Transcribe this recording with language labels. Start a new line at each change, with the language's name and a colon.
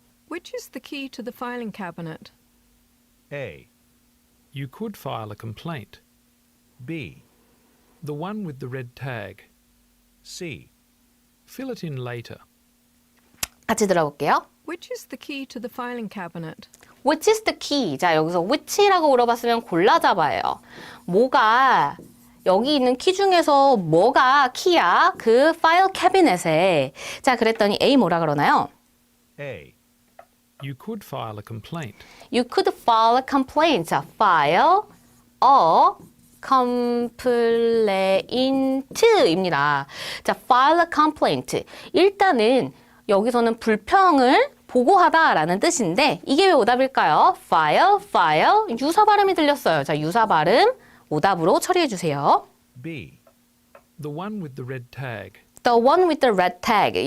English: Which is the key to the filing cabinet? A. You could file a complaint. B. The one with the red tag. C. Fill it in later.
Korean: 같이 들어볼게요.
English: Which is the key to the filing cabinet? Which is the key?
Korean: 자, 여기서 which라고 물어봤으면 골라 잡아요. 뭐가 여기 있는 키 중에서 뭐가 키야? 그 파일 캐비넷에. 자, 그랬더니 A 뭐라 그러나요?
English: A. You could file a complaint. You could file a complaint.
Korean: 자,
English: file a complaint입니다.
Korean: 자,
English: file a complaint.
Korean: 일단은 여기서는 불평을 보고하다라는 뜻인데 이게 왜 오답일까요? file. 유사 발음이 들렸어요. 자, 유사 발음 오답으로 처리해 주세요.
English: B. The one with the red tag. The one with the red tag.